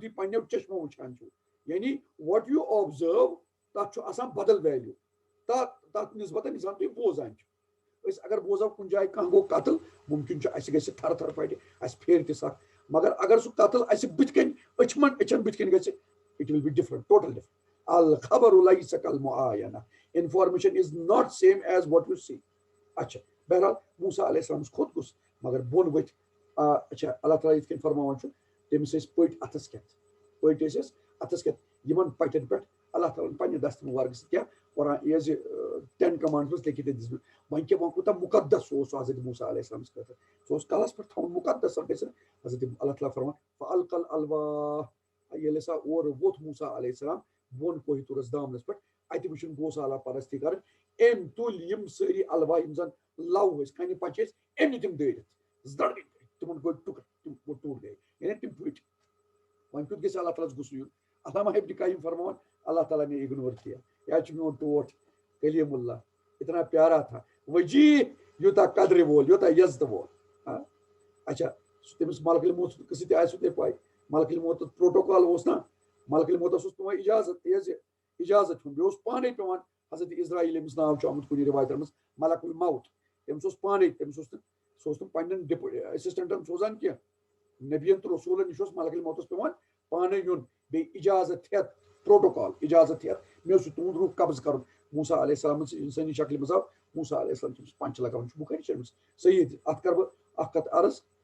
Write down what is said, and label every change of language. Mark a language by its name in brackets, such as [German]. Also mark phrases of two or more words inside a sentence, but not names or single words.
[Kashmiri] تُہۍ پننیو چشمو وٕچھان چھِو یعنی [English] what you observe [Kashmiri] تتھ چھُ آسان بدل ویلیوٗ تتھ نسبتن یہِ زن تُہۍ بوزان چھِو أسۍ اگر بوزو کُنہِ جایہِ کانٛہہ گوٚو قتل مُمکِن چھُ اَسہِ گژھِ تھر تھر پھٹہِ اَسہِ پھیرِ تہِ سکھ مگر اگر سُہ قتل اَسہِ بٕتھِ کَنۍ أچھن بٕتھِ کَنۍ گژھِ [English] it will be different total different [Arabic] الخبر لیس کالمعاینہ [English] information is not same as what you see [Kashmiri] اچھا بہرحال موسیٰ علیہ السلامس کھوٚت کُس مگر بۄن ؤتھۍ اچھا اللہ تعالیٰ یِتھ کٔنۍ فرماوان چھُ تٔمِس ٲسۍ پٔٹۍ اَتھس کٮ۪تھ پٔٹۍ ٲسۍ اَسہِ اَتھس کٮ۪تھ یِمن پَٹٮ۪ن پٮ۪ٹھ اللہ تعالیٰ ہن پننہِ دستہٕ مُبارکہٕ سۭتۍ کیٛاہ قرآن یہِ حظ یہِ 10 کمانڈمنٹس لیکھِتھ دِژمٕژ وۄنۍ کیٛاہ وۄنۍ کوٗتاہ مُقدس اوس سُہ حضرت موسیٰ علیہ السلامس خٲطرٕ سُہ اوس کلس پٮ۪ٹھ تھاوُن مُقدس گژھِ حضرت اللہ تعالیٰ فرمان [Arabic] فَأَلْقَى الْأَلْوَاحَ [Kashmiri] ییٚلہِ ہسا اورٕ ووٚتھ موسیٰ [Arabic] علیہ السلام [Kashmiri] بۄن کوہِ طورس دامنس پٮ۪ٹھ اَتہِ وٕچھُن گوسالہ پرستی کرٕنۍ أمۍ تُلۍ یِم سٲری الوا یِم زن لو ٲسۍ کنہِ پچہِ ٲسۍ أمۍ نی تِم دٲرِتھ زڑ گٔے تِمن گوٚو ٹُکر تِم ٹوٹ گٔے یعنی تِم پھٕٹۍ وۄنۍ کیُتھ گژھِ اللہ تعالیٰ ہس غصہٕ یُن علامہ ابن قیم فرماوان اللہ تعالیٰ [Urdu] نے اگنور کیا [Kashmiri] یا چھُ میون ٹوٹھ کلیم اللہ اتنا [Urdu] پیارا تھا [Kashmiri] وجیح یوٗتاہ قدرِ وول یوٗتاہ یزتہٕ وول اچھا تٔمِس ملکل موت سۭتۍ آسوٕ تۄہہِ پاے ملکل موتس پروٹوکال اوس نا ملکل موتس اوس پیوان اجازت تیز اجازت ہیوٚن بیٚیہِ اوس پانے پیوان حضرت اسرائیل ییٚمِس ناو چھُ آمُت کُنہِ رِوایتن منٛز ملک الموت تٔمِس اوس پانے تٔمِس اوس نہٕ سُہ اوس نہٕ پننٮ۪ن اسسٹنٹن سوزان کینٛہہ نبین تہٕ رسوٗلن نِش اوس ملکل موتس پیوان پانے یُن بیٚیہِ اجازت ہٮ۪تھ پروٹوکال اجازت ہٮ۪تھ مےٚ اوس تُہُنٛد روح قبض کرُن موسیٰ [Arabic] علیہ السلام [Kashmiri] انسٲنی شکلہِ منٛز آو موسیٰ [Arabic] علیہ السلام [Kashmiri] چھُ پنچہِ لگاوان چھُ بُخٲری شریٖفس صحیح اتھ کرٕ بہٕ اکھ کتھ عرض